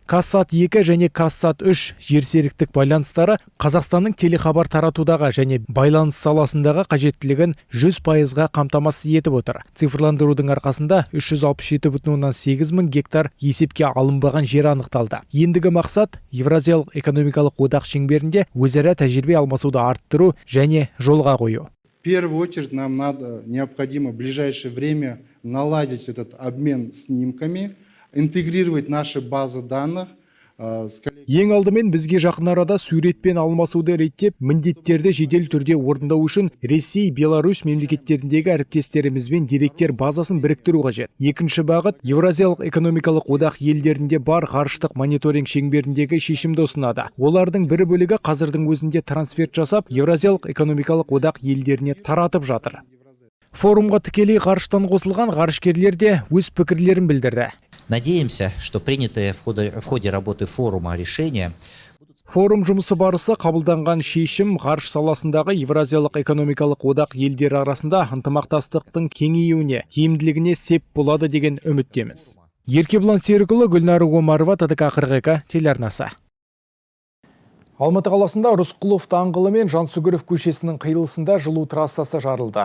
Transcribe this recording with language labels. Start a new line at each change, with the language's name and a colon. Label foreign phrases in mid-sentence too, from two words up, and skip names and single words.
Kazakh: Казсат-2 және Казсат-3 жерсеріктік байланыстары Қазақстанның телехабар таратудағы және байланыс саласындағы қажеттілігін 100%-ға қамтамасыз етіп отыр. Цифрландырудың арқасында 367,8 мың гектар есепке алынбаған жер анықталды. Ендігі мақсат Евразиялық экономикалық одақ шеңберінде өзара тәжірибе алмасуды арттыру және жолға қою.
Russian: В первую очередь нам необходимо в ближайшее время наладить этот обмен снимками, интегрировать наши базы данных.
Kazakh: Ең алдымен бізге жақын арада суретпен алмасуды реттеп, міндеттерді жедел түрде орындау үшін Ресей, Беларусь мемлекеттеріндегі әріптестерімізбен деректер базасын біріктіру қажет. Екінші бағыт Евразиялық экономикалық одақ елдерінде бар ғарыштық мониторинг шеңберіндегі шешімді ұсынады. Олардың бір бөлігі қазірдің өзінде трансферт жасап, Евразиялық экономикалық одақ елдеріне таратып жатыр. Форумға тікелей ғарыштан қосылған ғарышкерлер де өз пікірлерін білдірді.
Russian: Надеемся, что принятые в ходе работы форума решения.
Kazakh: Форум жұмысы барысы қабылданған шешім ғарыш саласындағы Евразиялық экономикалық одақ елдері арасында ынтымақтастықтың кеңеюіне, тиімділігіне сеп болады деген үміттеміз. Еркебұлан Серікұлы, Гүлнар Омарова, ТДК 42 телеарнасы. Алматы қаласында Рысқұлов даңғылы мен Жансүгіров көшесінің қиылысында жылу трассасы жарылды.